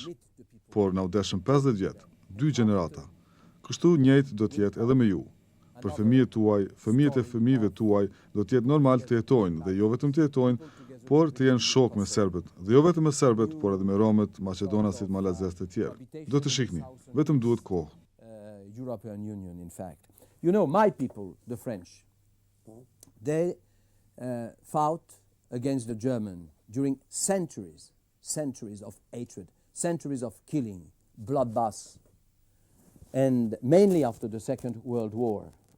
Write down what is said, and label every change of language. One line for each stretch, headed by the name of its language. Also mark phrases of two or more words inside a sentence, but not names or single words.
Albanian: Por na u deshën 50 vjet, 2 gjenerata. Kështu njëjtë do të jetë edhe me ju. Për fëmijët tuaj, fëmijët e fëmijëve tuaj do të jetë normal të jetojnë dhe jo vetëm të jetojnë, por të jenë shok me serbët, dhe jo vetëm me serbët, por edhe me romët, maqedonasit, malazes të tjerë. Do të shihni, vetëm duhet kohë.
English: European Union, in fact. You know, my people, the French, they fought against the German during centuries of hatred, centuries of killing, bloodbaths, and mainly after the Second World War.